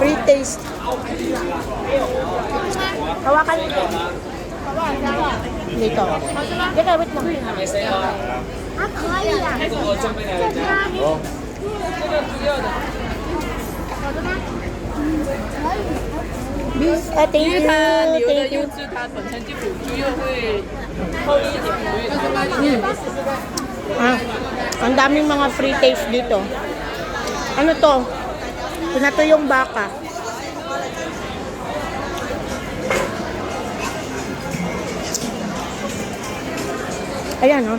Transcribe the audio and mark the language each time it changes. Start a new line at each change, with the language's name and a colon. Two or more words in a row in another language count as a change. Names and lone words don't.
Filipino: taste. Hawakan dito. Dito. Dito, wait lang.
Chinese: 还可以啊，这家
English: Thank
Chinese: 因为
English: you,
Chinese: 它牛的
English: thank
Chinese: 优
English: you.
Chinese: 质，它本身就补猪肉会厚一点，所以
Filipino: Ah, ang daming mga
English: free taste
Filipino: dito. Ano to? Pinato yung baka. Ayan, oh.